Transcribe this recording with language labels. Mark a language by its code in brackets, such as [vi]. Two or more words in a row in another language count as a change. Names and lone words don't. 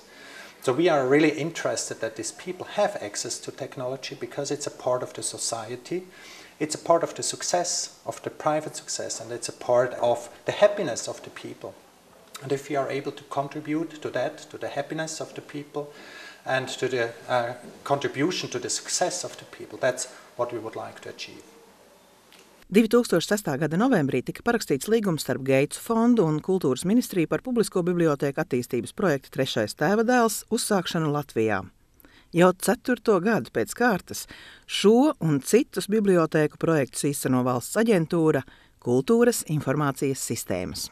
[en] So we are really interested that these people have access to technology because it's a part of the society, it's a part of the success, of the private success, and it's a part of the happiness of the people. And if we are able to contribute to that, to the happiness of the people, and to the contribution to the success of the people, that's what we would like to achieve. [lv] 2006. gada novembrī tika parakstīts līgums starp Geitsu fondu un kultūras ministriju par publisko bibliotēku attīstības projektu Trešais tēva dēls uzsākšanu Latvijā. Jau 4. gadu pēc kārtas šo un citus bibliotēku projektus īsteno valsts aģentūra Kultūras informācijas sistēmas.